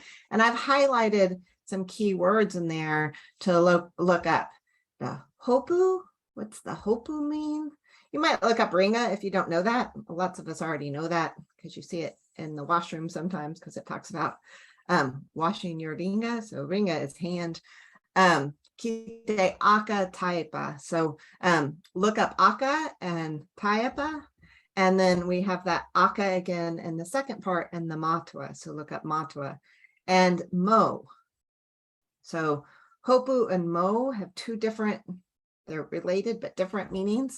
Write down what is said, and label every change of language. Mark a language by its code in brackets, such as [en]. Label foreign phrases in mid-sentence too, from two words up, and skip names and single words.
[en] And I've highlighted some key words in there to look up. The hopu. What's the hopu mean? You might look up ringa if you don't know that. Lots of us already know that because you see it in the washroom sometimes because it talks about washing your ringa. So ringa is hand. [mi] Kite aka taipa. [en] So look up aka and taipa. And then we have that aka again in the second part and the matua. So look up matua and mo. So hopu and mo have 2 different, they're related but different meanings.